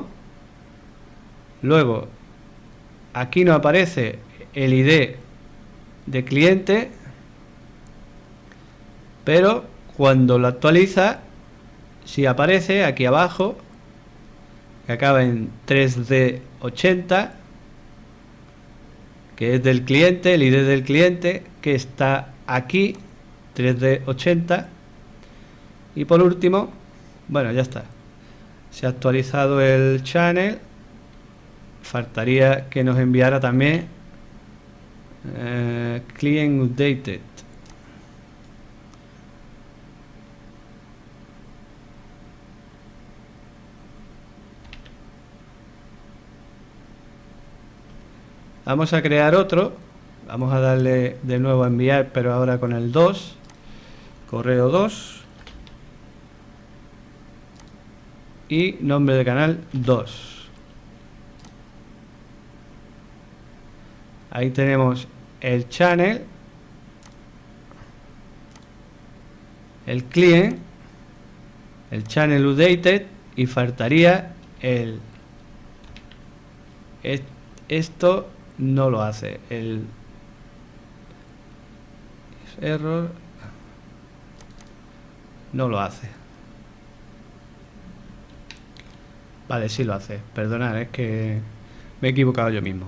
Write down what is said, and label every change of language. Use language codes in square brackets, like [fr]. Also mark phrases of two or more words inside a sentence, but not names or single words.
[es] Luego, aquí no aparece el ID de cliente, pero cuando lo actualiza, sí aparece aquí abajo, que acaba en 3D80, que es del cliente, el ID del cliente, que está aquí, 3D80. Y por último, bueno, ya está. Se ha actualizado el channel. Faltaría que nos enviara también [en] client updated. [es] Vamos a crear otro. Vamos a darle de nuevo a enviar, pero ahora con el 2. Correo 2. Y nombre de canal 2. Ahí tenemos el channel, el client, el [en] channel updated [es] y faltaría esto no lo hace, el error no lo hace. Vale, sí lo hace, perdonad, es que me he equivocado yo mismo.